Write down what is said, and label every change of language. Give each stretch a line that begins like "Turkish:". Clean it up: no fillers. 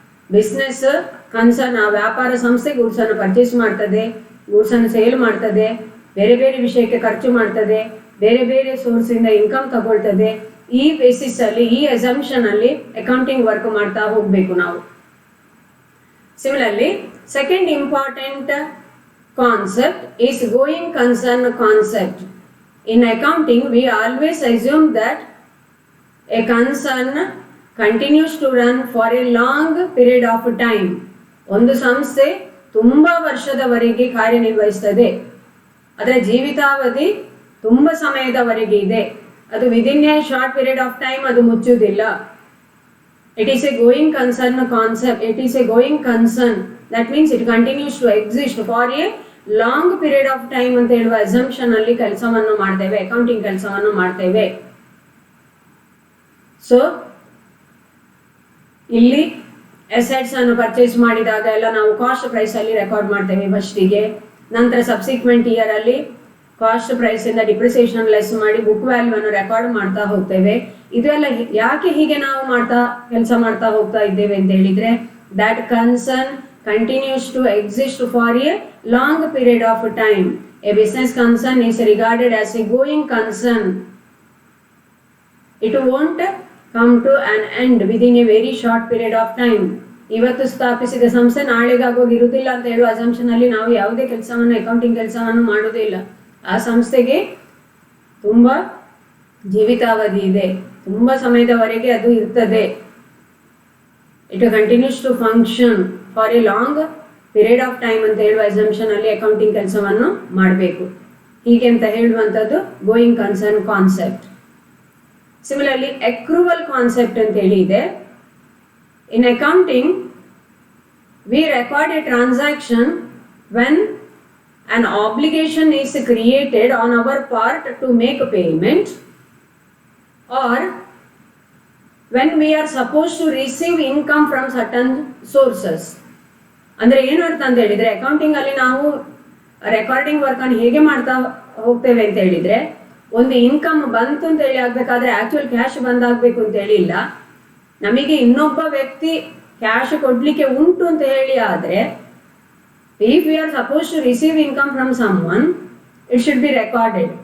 Kannada: Business concern ಆ ವ್ಯಾಪಾರ ಸಂಸ್ಥೆ ಗೂಡ್ಸ್ ಅನ್ನು ಪರ್ಚೇಸ್ ಮಾಡ್ತದೆ, ಗೂಡ್ಸ್ ಅನ್ನು ಸೇಲ್ ಮಾಡ್ತದೆ, ಬೇರೆ ಬೇರೆ ವಿಷಯಕ್ಕೆ ಖರ್ಚು ಮಾಡ್ತದೆ, ಬೇರೆ ಬೇರೆ ಸೋರ್ಸ್ ಇಂದ ಇನ್ಕಮ್ ತಗೊಳ್ತದೆ. ಈ ಬೇಸಿಸ್ ಅಲ್ಲಿ, ಈ ಅಸಂಪ್ಷನ್ ಅಲ್ಲಿ ಅಕೌಂಟಿಂಗ್ ವರ್ಕ್ ಮಾಡ್ತಾ ಹೋಗ್ಬೇಕು ನಾವು.
English: Similarly second important concept is going concern concept. In accounting, we always assume that a concern continues to run for a long period of time.
Kannada: ಒಂದು ಸಂಸ್ಥೆ ತುಂಬಾ ವರ್ಷದವರೆಗೆ ಕಾರ್ಯನಿರ್ವಹಿಸ್ತದೆ, ಅದರ ಜೀವಿತಾವಧಿ ತುಂಬಾ ಸಮಯದವರೆಗೆ ಇದೆ. ಅದು
English: within a short period of time
Kannada: ಅದು ಮುಚ್ಚುವುದಿಲ್ಲ.
English: It is a going concern concept. It is a going concern. That means it continues to exist for a long period of time
Kannada: ಅಂತ ಹೇಳುವ ಅಸಂಪ್ಷನ್ ಅಲ್ಲಿ ಕೆಲಸವನ್ನು ಮಾಡ್ತೇವೆ,
English: Accounting ಕೆಲಸವನ್ನು ಮಾಡ್ತೇವೆ.
Kannada: So ಇಲ್ಲಿ assets ಅನ್ನು ಪರ್ಚೇಸ್ ಮಾಡಿದಾಗ ಎಲ್ಲ ನಾವು ಕಾಸ್ಟ್ ಪ್ರೈಸ್ ಅಲ್ಲಿ ರೆಕಾರ್ಡ್ ಮಾಡ್ತೇವೆ ಫಸ್ಟಿಗೆ. ನಂತರ ಸಬ್ಸಿಕ್ವೆಂಟ್ ಇಯರ್ ಅಲ್ಲಿ ಕಾಸ್ಟ್ ಪ್ರೈಸ್ ಇಂದ ಡಿಪ್ರಿಸಿಯೇಷನ್ ಲೆಸ್ ಮಾಡಿ ಬುಕ್ ವ್ಯಾಲ್ಯೂ ಅನ್ನು ರೆಕಾರ್ಡ್ ಮಾಡ್ತಾ ಹೋಗ್ತೇವೆ. ಇದೆಲ್ಲ ಯಾಕೆ ಹೀಗೆ ನಾವು ಕೆಲಸ ಮಾಡ್ತಾ ಹೋಗ್ತಾ ಇದ್ದೇವೆ ಅಂತ ಹೇಳಿದ್ರೆ,
English: That concern continues to exist for a long period of time. A business concern is regarded as a going concern. It won't come to an end within a very short period of time.
Kannada: ಇವತ್ತು ಸ್ಥಾಪಿಸಿದ ಸಂಸ್ಥೆ ನಾಳೆಗಾಗೋಗಿ ಇರುವುದಿಲ್ಲ ಅಂತ ಹೇಳುವ assumption ಅಲ್ಲಿ ನಾವು ಯಾವುದೇ ಕೆಲಸವನ್ನು, ಅಕೌಂಟಿಂಗ್ ಕೆಲಸವನ್ನು ಮಾಡುವುದಿಲ್ಲ. ಆ ಸಂಸ್ಥೆಗೆ ತುಂಬಾ ಜೀವಿತಾವಧಿ ಇದೆ, ತುಂಬಾ ಸಮಯದವರೆಗೆ ಅದು ಇರ್ತದೆ.
English: It continues to function for a long period of time
Kannada: ಅಂತ ಹೇಳುವ ಅಸಂಪ್ಷನ್ ಅಲ್ಲಿ ಅಕೌಂಟಿಂಗ್ ಕೆಲಸವನ್ನು ಮಾಡಬೇಕು. ಹೀಗೆ ಅಂತ ಹೇಳುವಂಥದ್ದು going concern concept. Similarly accrual concept ಅಂತ ಹೇಳಿ ಇದೆ.
English: In accounting we record a transaction when an obligation is created on our part to make a payment, or when we are supposed to receive income from certain sources.
Kannada: ಅಂದ್ರೆ ಏನು ಅರ್ಥ ಅಂತ ಹೇಳಿದ್ರೆ, accounting ಅಲ್ಲಿ ನಾವು ರೆಕಾರ್ಡಿಂಗ್ ವರ್ಕ್ ಅನ್ನು ಹೇಗೆ ಮಾಡ್ತಾ ಹೋಗ್ತೇವೆ ಅಂತ ಹೇಳಿದ್ರೆ, ಒಂದು ಇನ್ಕಮ್ ಬಂತು ಅಂತ ಹೇಳಿ ಆಗ್ಬೇಕಾದ್ರೆ ಆಕ್ಚುಯಲ್ ಕ್ಯಾಶ್ ಬಂದಾಗಬೇಕು ಅಂತ ಹೇಳಿ ಇಲ್ಲ. ನಮಗೆ ಇನ್ನೊಬ್ಬ ವ್ಯಕ್ತಿ ಕ್ಯಾಶ್ ಕೊಡ್ಲಿಕ್ಕೆ ಉಂಟು ಅಂತ ಹೇಳಿ ಆದ್ರೆ,
English: If we are suppose to receive income from someone, it should be recorded.